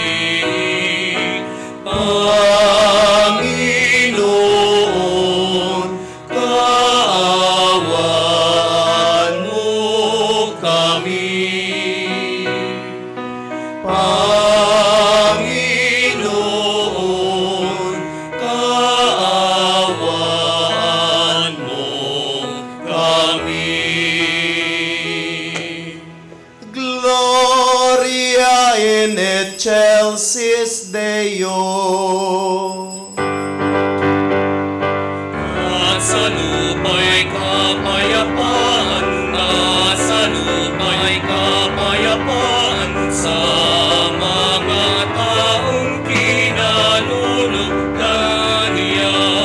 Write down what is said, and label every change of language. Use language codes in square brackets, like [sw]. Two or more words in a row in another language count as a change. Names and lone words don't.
[tl] Panginoon, kaawaan mo kami. Panginoon, kaawaan mo kami. [la] Gloria in excelsis Deo. [tl] At sa lupa'y kapayapaan, at sa lupa'y kapayapaan, sa mga taong kinalulugdan niya.